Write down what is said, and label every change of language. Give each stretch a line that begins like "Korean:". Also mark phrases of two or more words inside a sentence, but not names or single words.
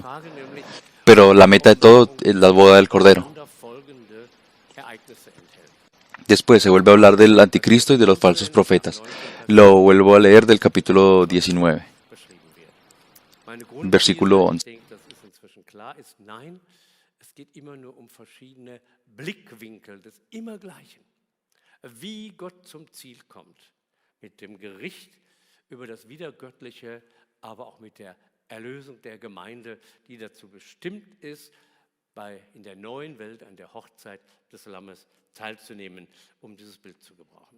Spanish: Pero la meta de todo es la boda del Cordero. Después se vuelve a hablar del anticristo y de los falsos profetas. Lo vuelvo a leer del capítulo 19, versículo 11.
German: Es geht immer nur verschiedene Blickwinkel des Immergleichen. Wie Gott zum Ziel kommt, mit dem Gericht über das Wiedergöttliche, aber auch mit der Erlösung der Gemeinde, die dazu bestimmt ist, in der neuen Welt, an der Hochzeit des Lammes teilzunehmen, um dieses Bild zu gebrauchen.